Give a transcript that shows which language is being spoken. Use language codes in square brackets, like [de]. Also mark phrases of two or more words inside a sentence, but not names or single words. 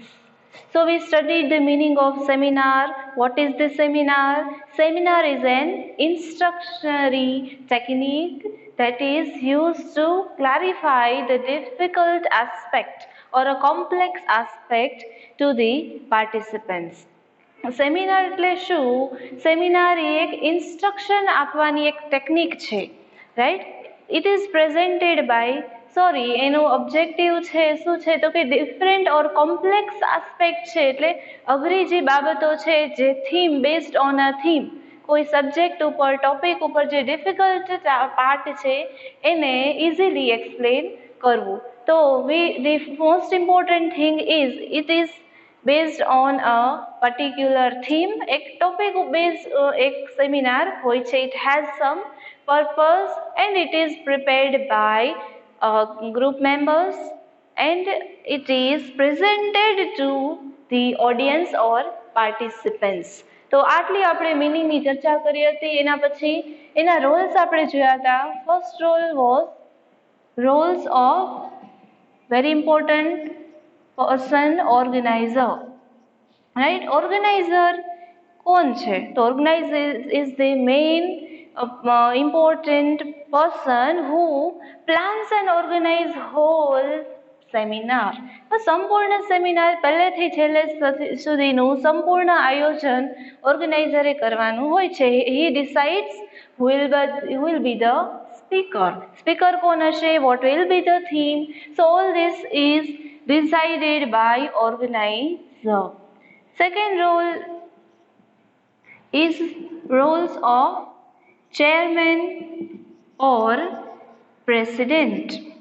[en] So we studied the meaning of seminar. What is the seminar? Seminar is an instructionary technique that is used to clarify the difficult aspect or a complex aspect to the participants. [gu] સેમિનાર એટલે શું? સેમિનાર એ એક ઇન્સ્ટ્રક્શન આપવાની એક ટેકનિક છે, રાઈટ? [en] it is presented by [gu] એનું ઓબ્જેક્ટિવ છે શું છે તો કે [en] different or complex aspect [gu] છે, એટલે અઘરી જે બાબતો છે, જે [en] theme based on a theme, [gu] કોઈ સબ્જેક્ટ ઉપર ટોપિક ઉપર જે [en] difficult part [gu] છે એને [en] easily explain [gu] કરવું. [en] તો the most important thing is it is based on a particular theme. [gu] એક [en] topic based [gu] એક seminar હોય છે. [en] It has some purpose and it is prepared by group members and it is presented to the audience or participants. [gu] તો આટલી આપણે મીનિંગની ચર્ચા કરી હતી. એના પછી એના રોલ્સ આપણે જોયા હતા. [en] first role was roles of very important person organizer, right? [gu] Organizer કોણ છે? [en] તો organizer is the main important person who plans and organize whole seminar. [gu] સંપૂર્ણ સેમિનાર પહેલેથી છેલ્લે સુધીનું સંપૂર્ણ આયોજન ઓર્ગેનાઇઝરે કરવાનું હોય છે. [en] he decides who will be the speaker [gu] કોણ હશે, [en] what will be the theme. So all this is decided by organizer. Second role is roles of chairman or president.